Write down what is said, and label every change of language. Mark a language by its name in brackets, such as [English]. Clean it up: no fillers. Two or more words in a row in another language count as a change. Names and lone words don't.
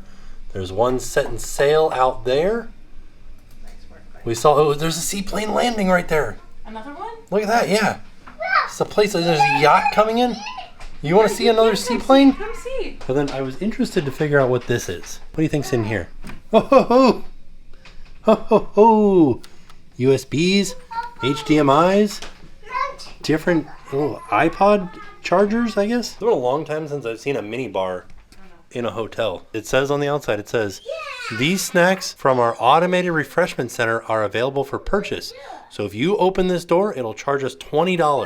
[English] There's one setting sail out there. We saw, there's a seaplane landing right there. Another one? Look at that, yeah. It's a place, there's a yacht coming in. You want to see another seaplane? Come see. But then I was interested to figure out what this is. What do you think's in here? Ho ho ho! Ho ho ho! USBs, HDMI's, different little iPod chargers, I guess. It's been a long time since I've seen a mini bar in a hotel. It says on the outside, it says, these snacks from our automated refreshment center are available for purchase. So if you open this door, it'll charge us $20.